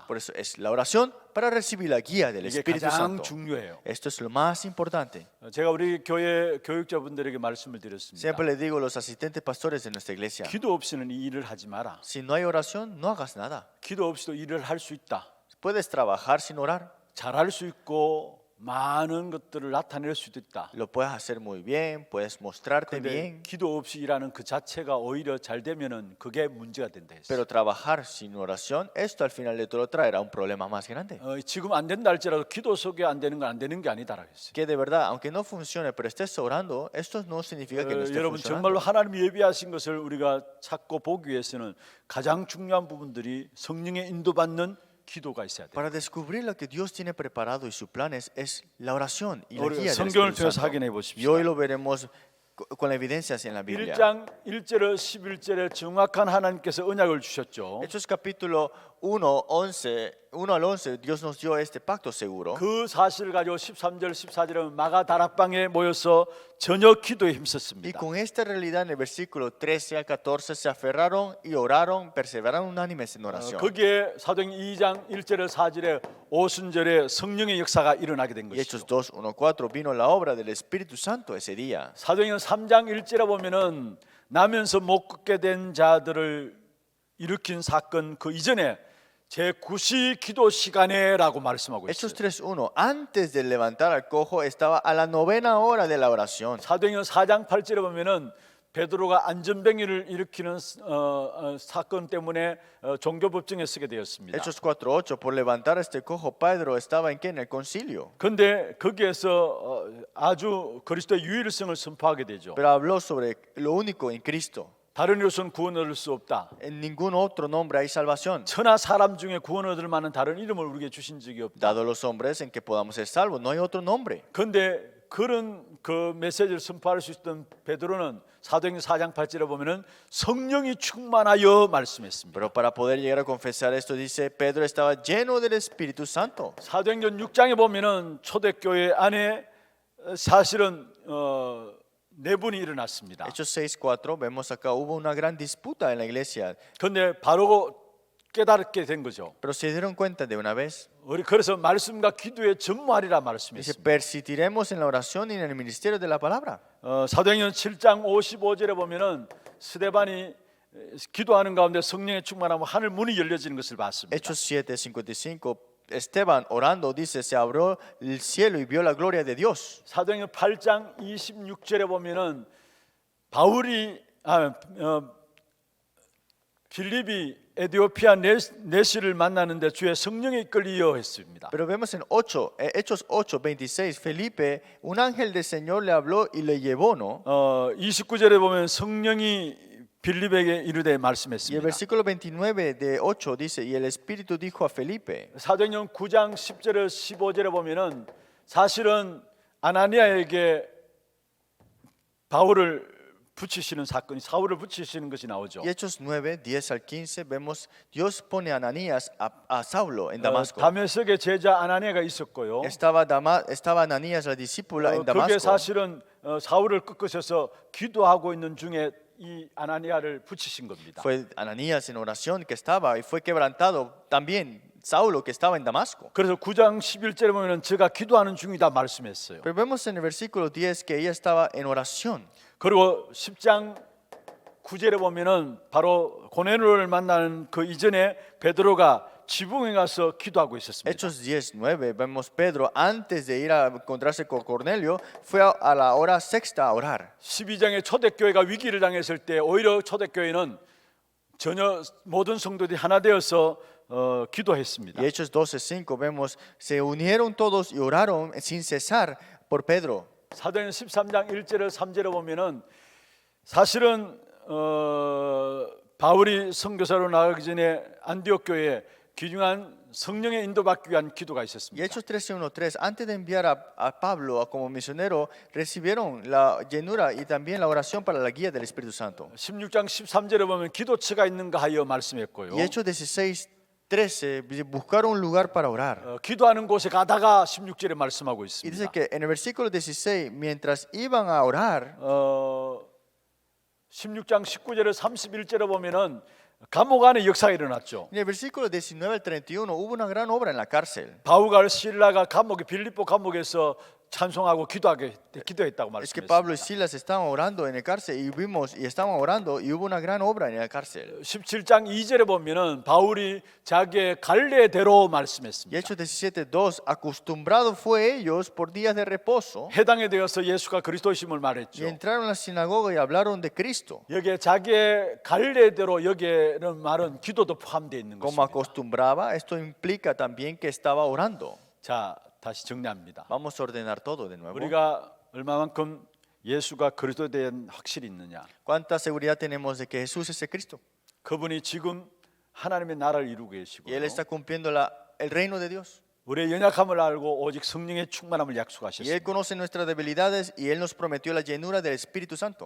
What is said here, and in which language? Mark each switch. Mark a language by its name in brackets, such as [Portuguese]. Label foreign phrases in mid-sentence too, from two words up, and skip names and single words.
[Spanish] Por eso es la oración para recibir la guía del [Korean] 이게 [Spanish] Espíritu [Korean] 가장 [Spanish] Santo. [Korean] 중요해요. [Spanish] Esto es lo más importante. [Korean] 제가 우리 교회 교육자분들에게 말씀을 드렸습니다. [Spanish] Siempre le digo a los asistentes pastores de nuestra iglesia, [Korean] 기도 없이는 이 일을 하지 마라. [Spanish] si no hay oración, no hagas nada. [Korean] 기도 없이도 일을 할 수 있다. [Spanish] Puedes trabajar sin orar, [Korean] 잘할 수 있고 많은 것들을 나타낼 수도 있다. [Spanish] lo puedes hacer muy bien, puedes mostrarte [Korean] 근데 [Spanish] bien, [Korean] 기도 없이 일하는 그 자체가 오히려 잘 되면은 그게 문제가 된다 했어요. [Spanish] pero trabajar sin oración, esto al final de todo traerá un problema más grande. [Korean] 지금 안 된다 할지라도 기도 속에 안 되는 건 안 되는 게 아니다라고 했어요. [Spanish] Que de verdad, aunque no funcione, pero estés orando, esto no significa que no esté [Korean] 여러분 [Spanish] funcionando. [Korean] 정말로 하나님이 예비하신 것을 우리가 찾고 보기 위해서는 가장 중요한 부분들이 성령의 인도받는 기도가 있어야 돼요. [Spanish] Para descubrir lo que Dios tiene preparado y sus planes es la oración y la [Korean] 우리 [Spanish] guía del [Korean] 성경을 [Spanish] Espíritu [Korean] 통해서 [Spanish] Santo. [Korean] 확인해 [Spanish] Y [Korean] 보십시오. [Spanish] hoy lo veremos con evidencias en la Biblia. [Korean] 1장 1절에 11절에 정확한 하나님께서 언약을 주셨죠. [Spanish] Hechos capítulo 1, 11, 1 al 11, Dios nos dio este pacto seguro. [Korean] 그 사실을 가지고 13절 14절에 마가 다락방에 모여서 저녁 기도에 [Spanish] Y [Korean] 힘썼습니다. [Spanish] con esta realidad en el versículo 13 al 14 se aferraron y oraron, perseveraron unánimes en oración. [Korean] 거기에 사도행 2장 1절에 4절에 오순절에 성령의 역사가 일어나게 된 [Spanish] Y Hechos [Korean] 것이죠. [Spanish] 2, 1, 4 vino la obra del Espíritu Santo ese día. [Korean] 사도행전 3장 1절에 보면은 나면서 못 걷게 된 자들을 일으킨 사건 그 이전에 제9시 기도 시간에라고 말씀하고 [Spanish] Hechos [Korean] 있어요. [Spanish] 3:1, antes de levantar al cojo estaba a la 9ª hora de la oración. [Korean] 사도행전 4장 8절에 보면은 베드로가 안전병이를 일으키는 사건 때문에 종교법정에 서게 되었습니다. [Spanish] Hechos 4:8, por levantar este cojo, Pedro estaba en qué? En el concilio. [Korean] 그런데 거기에서 아주 그리스도의 유일성을 선포하게 되죠. [Spanish] Pero habló sobre lo único en Cristo. [Korean] 다른 이로서는 구원 얻을 수 없다. [Spanish] En ningún otro nombre hay salvación. [Korean] 천하 사람 중에 구원 얻을 만한 다른 이름을 우리에게 주신 적이 없다. [Spanish] Dado los hombres en que podamos ser salvos, no hay otro nombre. [Korean] 그런데 그런 그 메시지를 선포할 수 있던 베드로는 사도행전 4장 8절에 보면은 성령이 충만하여 말씀했습니다. [Spanish] Pero para poder llegar a confesar esto, dice, Pedro estaba lleno del Espíritu Santo. [Korean] 사도행전 6장에 보면은 초대교회 안에 사실은 내분이 일어났습니다. [Spanish] Hechos 6:4 vemos acá hubo una gran disputa en la iglesia, [Korean] 그런데 바로 깨닫게 된 거죠. [Spanish] pero se dieron cuenta de una vez. [Korean] 우리 그래서 말씀과 기도에 전무하리라 [Spanish] Dice, [Korean] 말씀했습니다. [Spanish] persistiremos en la oración y en el ministerio de la palabra. [Korean] 사도행전 7장 55절에 보면은 스데반이 기도하는 가운데 성령의 충만함으로 하늘 문이 열려지는 것을 봤습니다. [Spanish] Hechos 7:55, Esteban orando, dice, se abrió el cielo y vio la gloria de Dios. [Korean] 사도행전 8장 26절에 보면은 바울이 빌립이 에티오피아 네시를 만나는데 주의 성령에 이끌리어 했습니다. [Spanish] Pero vemos en Hechos 8:26, Felipe, un ángel del Señor le habló y le llevó, ¿no? [Korean] 29절에 보면 성령이 빌립에게 이르되 [Spanish] Y el [Korean] 말씀했습니다. [Spanish] versículo 29 de 8 dice, y el Espíritu dijo a Felipe. [Korean] 사도행전 9장 10절에 15절에 보면은 사실은 아나니아에게 바울을 붙이시는 사건이 사울을 붙이시는 것이 나오죠. [Spanish] Y Hechos 9, 10 al 15 vemos Dios pone a Ananías a Saulo en Damasco. [Korean] 다메섹의 제자 아나니아가 있었고요. [Spanish] Estaba Ananías, la discípula, en [Korean] 그게 [Spanish] Damasco. [Korean] 사실은 사울을 끄끄셔서 기도하고 있는 중에 이 아나니아를 붙이신 겁니다. [Spanish] Fue Ananías en oración que estaba y fue quebrantado también Saulo que estaba en Damasco. [Korean] 그래서 9장 11절에 보면은 제가 기도하는 중이다 말씀했어요. [Spanish] Pero vemos en el versículo 10 que ella estaba en oración. [Korean] 그리고 10장 9절에 보면은 바로 고넬료를 만나는 그 이전에 베드로가 지붕에 가서 기도하고 있었습니다. [Spanish] Hechos 10:9 vemos Pedro antes de ir a encontrarse con Cornelio fue a la hora sexta a orar. [Korean] 12장에 초대교회가 위기를 당했을 때 오히려 초대교회는 전혀 모든 성도들이 하나 되어서 기도했습니다. [Spanish] Y Hechos 12:5 vemos se unieron todos y oraron sin cesar por Pedro. [Korean] 사도행전 13장 1절에 3절에 보면은 사실은 바울이 선교사로 나가기 전에 안디옥 교회에 귀중한 성령의 인도받기 위한 기도가 [Spanish] Y [Korean] 있었습니다. [Spanish] Hechos 13:1-3 antes de enviar a Pablo como misionero recibieron la llenura y también la oración para la guía del Espíritu Santo. [Korean] 16장 13절에 보면 기도처가 있는가 하여 말씀했고요. [Spanish] Y Hechos 16:13 buscaron un lugar para orar. [Korean] 기도하는 곳에 가다가 16절에 말씀하고 [Spanish] Y [Korean] 있습니다. [Spanish] dice que en el versículo 16 mientras iban a orar [Korean] 16장 19절에 31절에 보면은 감옥 안에 역사가 일어났죠. [Spanish] en el versículo 19 al 31 hubo una gran obra en la cárcel. [Korean] 바울과 실라가 감옥에 빌립보 감옥에서 찬송하고 기도했다고 [Spanish] Es que Pablo y [Korean] 말씀했습니다. [Spanish] Silas estaban orando en el cárcel y vimos y estaban orando y hubo una gran obra en la cárcel. [Korean] 17장 2절에 보면은 바울이 자기의 갈래대로 [Spanish] Y [Korean] 말씀했습니다. [Spanish] Hechos 17:2 acostumbrado fue ellos por días de reposo [Korean] 해당에 대해서 예수가 그리스도심을 [Spanish] y [Korean] 말했죠. [Spanish] entraron a la sinagoga y hablaron de Cristo. [Korean] 여기에 자기의 갈래대로 여기에는 말은 기도도 포함되어 있는 [Spanish] Como [Korean] 것입니다. [Spanish] acostumbraba, esto implica también que estaba orando. [Korean] 자, 다시 정리합니다. [Spanish] Vamos a ordenar todo de nuevo. [Korean] 우리가 얼마만큼 예수가 그리스도에 대한 확실히 있느냐? [Spanish] ¿Cuánta seguridad tenemos de que Jesús es el Cristo? [Korean] 그분이 지금 하나님의 나라를 이루고 계시고 [Spanish] Y Él está cumpliendo el reino de Dios. [Korean] 우리의 연약함을 알고 오직 성령의 충만함을 [Spanish] Y Él [Korean] 약속하셨습니다. [Spanish] conoce nuestras debilidades y Él nos prometió la llenura del Espíritu Santo.